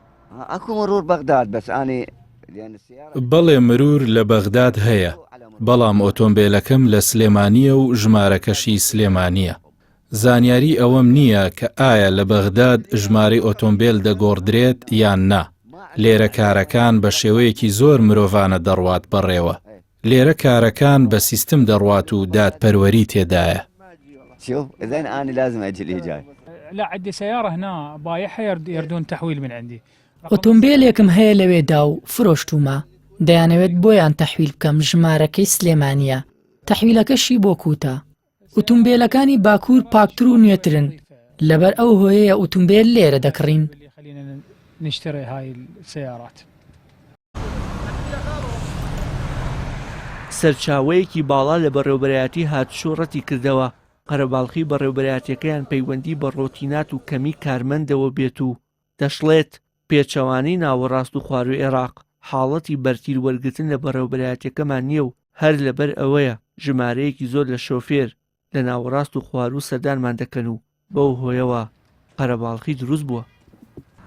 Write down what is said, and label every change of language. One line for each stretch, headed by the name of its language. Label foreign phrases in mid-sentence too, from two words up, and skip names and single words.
Central Kurdish: بەڵێ مرور لە بەغداد هەیە بەڵام ئۆتۆمبیلەکەم لە سلێمانیە و ژمارەکەشی سلێمانیە. زانیاری ئەوەم نییە کە ئایا لە بەغداد ژمارەی ئۆتۆمبیل دەگۆڕدرێت یان نا. لێرە کارەکان بە شێوەیەکی زۆر مرۆڤانە دەڕوات بەڕێوە. لێرە کارەکان بە سیستم دەڕوات و دادپەروەری تێدایە.
Arabic: لا عندي سيارة هنا بايعها يردون تحويل من عندي.
Central Kurdish: ئۆتۆمبیلێکم هەیە لەوێدا و فرۆشتومە دەیانەوێت بۆیان تەحویل بکەم ژمارەکەی سلێمانیە تەحویلەکەشی بۆ کوتە. ئۆتۆمبیلەکانی باکوور پاکتر و نوێترن لەبەر ئەو هۆیەیە ئۆتۆمبیل لێرە دەکڕین.
Arabic: نشتري هاي السيارات.
Central Kurdish: سەرچاوەیەکی باڵا لە بەڕێوەبەرایەتی هاتوچۆ ڕەتی کردەوە قەرەباڵغی بەڕێوەبەرایەتیەکەیان پەیوەندی بە ڕۆتینات و کەمی کارمەندەوە بێت و دەشڵێت پێچەوانەی ناوەڕاست و خواروی عێراق حاڵەتی بەرتیر وەرگتن لە بەڕێوەبەرایەتیەکەمان نییە و هەر لەبەر ئەوەیە ژمارەیەکی زۆر لە شۆفێر لە ناوەڕاست و خوارو سەردانمان دەکەن و بەو هۆیەوە قەرەباڵغی دروست بووە.